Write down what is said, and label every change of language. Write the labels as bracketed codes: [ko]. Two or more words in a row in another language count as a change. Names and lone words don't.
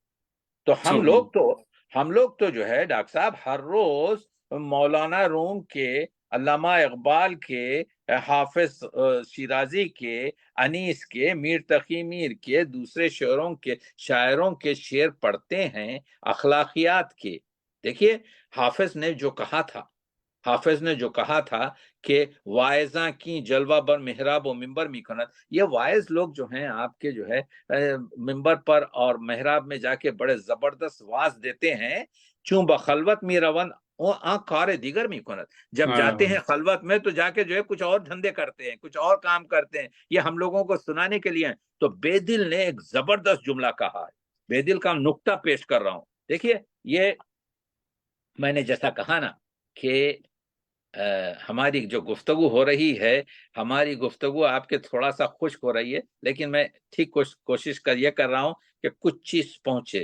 [ur] تو ہم لوگ تو جو ہے ڈاکٹر صاحب ہر روز مولانا روم کے، علامہ اقبال کے، حافظ شیرازی کے، انیس کے، میر تقی میر کے، دوسرے شاعروں کے شعر پڑھتے ہیں اخلاقیات کے. دیکھیے حافظ نے جو کہا تھا کہ [fa] واعظاں کی جلوہ بر محراب و ممبر می کند. [ur] یہ واعظ لوگ جو ہیں آپ کے جو ہے ممبر پر اور محراب میں جا کے بڑے زبردست واعظ دیتے ہیں. [fa] چون بخلوت می روند کار دیگر می کند، [ur] جب جاتے ہیں خلوت میں تو جا کے جو ہے کچھ اور دھندے کرتے ہیں، کچھ اور کام کرتے ہیں، یہ ہم لوگوں کو سنانے کے لیے ہیں. تو بے دل نے ایک زبردست جملہ کہا ہے، بے دل کا نقطہ پیش کر رہا ہوں. دیکھیے یہ میں نے جیسا کہا نا کہ ہماری جو گفتگو ہو رہی ہے، ہماری گفتگو آپ کے تھوڑا سا خشک ہو رہی ہے، لیکن میں ٹھیک کوشش یہ کر رہا ہوں کہ کچھ چیز پہنچے.